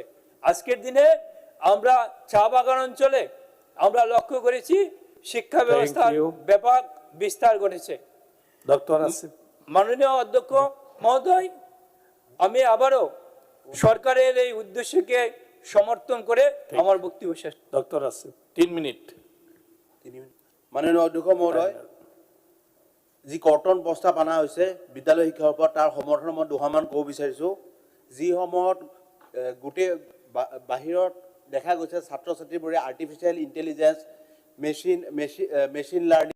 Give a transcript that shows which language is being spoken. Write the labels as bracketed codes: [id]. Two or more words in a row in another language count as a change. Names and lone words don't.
[bn] আজকের দিনে আমরা চা বাগান অঞ্চলে আমরা লক্ষ্য করেছি শিক্ষা ব্যবস্থার ব্যাপক বিস্তার ঘটেছে। ডক্টর আসিফ। মাননীয় অধ্যক্ষ মহোদয়, আমি আবারও সরকারের এই উদ্দেশ্যকে সমর্থন করে আমার বক্তব্য শেষ। ডক্টর আসিফ 3 মিনিট। [as] মাননীয় অধ্যক্ষ মহোদয়, যি কৰ্তন প্ৰস্তাৱ অনা হৈছে বিদ্যালয় শিক্ষাৰ ওপৰত, তাৰ সমৰ্থন মই দুষাৰমান ক'ব বিচাৰিছোঁ। যিসমূহত গোটেই বাহিৰত দেখা গৈছে ছাত্ৰ ছাত্ৰীবোৰে [en] artificial intelligence, machine learning